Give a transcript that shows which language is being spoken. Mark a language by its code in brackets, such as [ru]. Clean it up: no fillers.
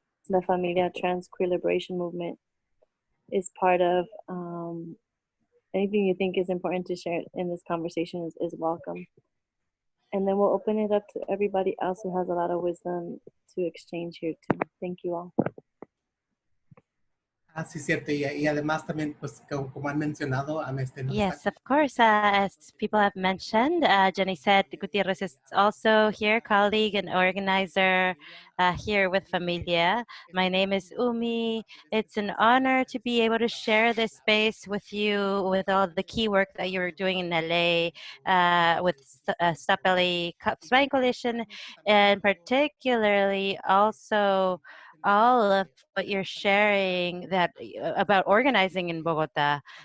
[en] The FAMILIA Trans Queer Liberation Movement is part of. Anything you think is important to share in this conversation is welcome. And then we'll open it up to everybody else who has a lot of wisdom to exchange here too. Thank you all. [es] Sí, cierto. Y además también, pues, como han mencionado, [en] Yes, of course. As people have mentioned, Jenny said Gutierrez is also here, colleague and organizer here with Familia. My name is Umi. It's an honor to be able to share this space with you, with all the key work that you're doing in LA, with Stop LA Spying Coalition, and particularly also all of what you're sharing that about organizing in Bogotá.